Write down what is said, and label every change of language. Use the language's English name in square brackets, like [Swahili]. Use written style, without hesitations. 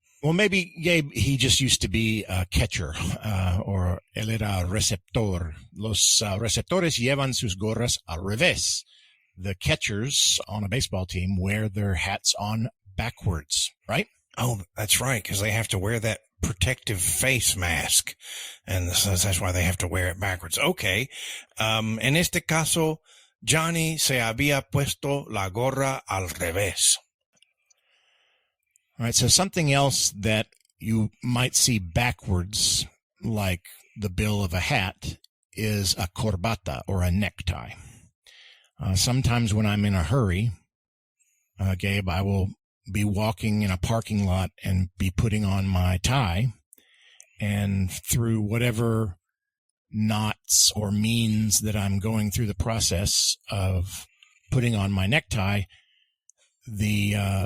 [English] Well, maybe Gabe, he just used to be a catcher, or [Spanish] él era receptor. Los receptores llevan sus gorras al revés. [English] The catchers on a baseball team wear their hats on backwards, right? Oh, that's right, because they have to wear that protective face mask, and that's why they have to wear it backwards. Okay. [Spanish] En este caso, Johnny se había puesto la gorra al revés. [English] All right, so something else that you might see backwards, like the bill of a hat, is a corbata or a necktie. Sometimes when I'm in a hurry, Gabe, I will be walking in a parking lot and be putting on my tie, and through whatever knots or means that I'm going through the process of putting on my necktie, the